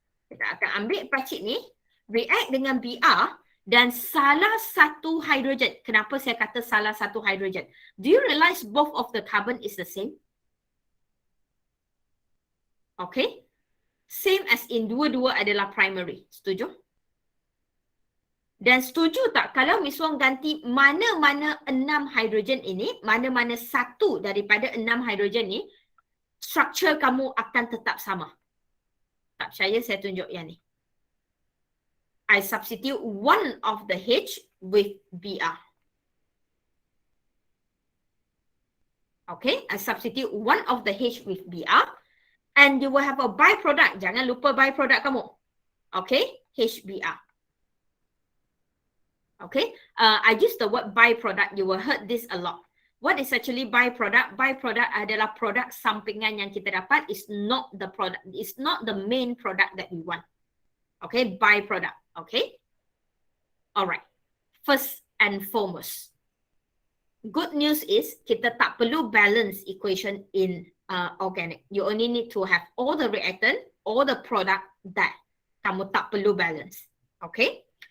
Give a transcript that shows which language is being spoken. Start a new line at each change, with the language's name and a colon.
Malay: Kita akan ambil pacik ni, react dengan Br dan salah satu hidrogen. Kenapa saya kata salah satu hidrogen?
English: Do you realize both of the carbon is the same?
Malay: Okay. Same as in dua-dua adalah primary. Setuju? Dan setuju tak kalau Miss Wong ganti mana-mana 6 hidrogen ini, mana-mana satu daripada 6 hidrogen ni, structure kamu akan tetap sama. Tak percaya, saya tunjuk yang ni.
English: I substitute one of the H with Br. Okay, I substitute one of the H with Br. And you will have a byproduct.
Malay: Jangan lupa byproduct kamu. Okay, HBr.
English: Okay, I use the word byproduct. You will heard this a lot. What is actually byproduct?
Malay: Byproduct adalah produk sampingan yang kita dapat.
English: It's not the product. It's not the main product that we want. Okay, byproduct. Okay. Alright. First and foremost, good news is
Malay: kita tak perlu
English: balance equation in organic. You only need to have all the reactant, all the product that
Malay: kamu tak perlu
English: balance. Okay.